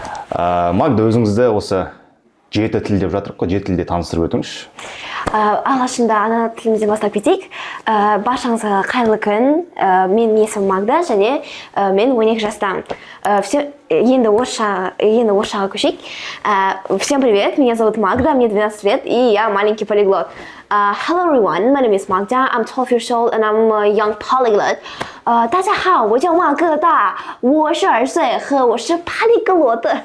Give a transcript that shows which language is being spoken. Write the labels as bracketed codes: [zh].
[kk] Магда, өзіңізді осы жеті тіл деп жатырық қой, жеті тілде таныстырып өтіңізші. Алғашында ана тілімізден бастап кетейік. Баршаңызға қайырлы күн. Мен есімім Магда және мен 12 жастамын. Енді орысшаға көшейік. [ru] Всем привет, меня зовут Магда, мне 12 лет, и я маленький полиглот. [en] Hello everyone, my name is Magda, I'm 12 years old and I'm a young polyglot. [zh] 大家好，我叫马哥大，我是12岁和我是polyglot.